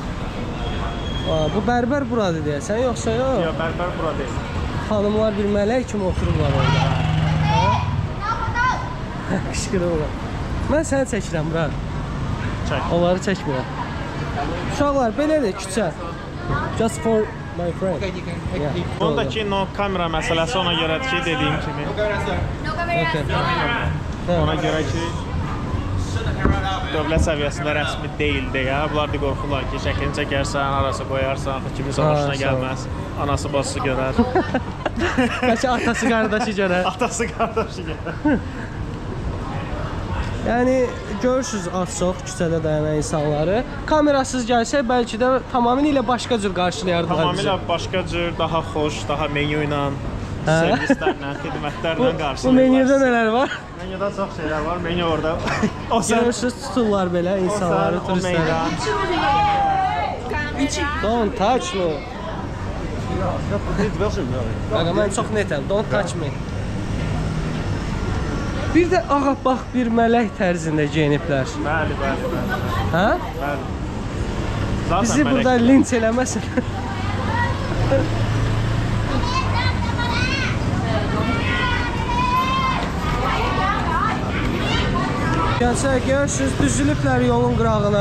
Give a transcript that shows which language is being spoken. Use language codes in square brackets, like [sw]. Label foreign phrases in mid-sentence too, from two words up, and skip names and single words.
[az] Bu bərbər buradır deyəsən, yoxsa yox? Ya bərbər bura deyil. Xanımlar bir mələk kimi otururlar orada. Qışqırırlar. Mən səni çəkirəm bura. Çək. Onları çəkmirəm. Uşaqlar, belədir küçə. [en] Just for my friend. [az] Ondakı no kamera məsələsi ona görədir ki, dediyim kimi. Ona görə ki, dövlət səviyyəsində rəsmi deyil deyə. Bunlar da qorxurlar ki, şəklini çəkərsən, arası qoyarsan, kiminsə xoşuna gəlməz. Anası, bacısı görər. Bəlkə atası, qardaşı görər. Atası, qardaşı görər. Yəni görürsüz az-çox küçədə dayanan insanları. Kamerasız gəlsək bəlkə də tamamilə başqa cür qarşılayardılar bizi. Tamamilə başqa cür, daha xoş, daha menyu ilə servislərlə, xidmətlərlə Bu qarşılayırlar. menyuda nələr var? Menyuda çox şeylər var. Menyu orada. O Görürsüz tuturlar belə insanları, turistləri. [en] Don't touch me. [az] Baqa, mən çox netəm. [en] Don't touch me. [az] Bir də ağa bax bir mələk tərzində geyiniblər. Bəli. Hə? Bəli. Zaten Bizi burada linç eləməsin. Gənclər görürsünüz, düzülüblər yolun qırağına.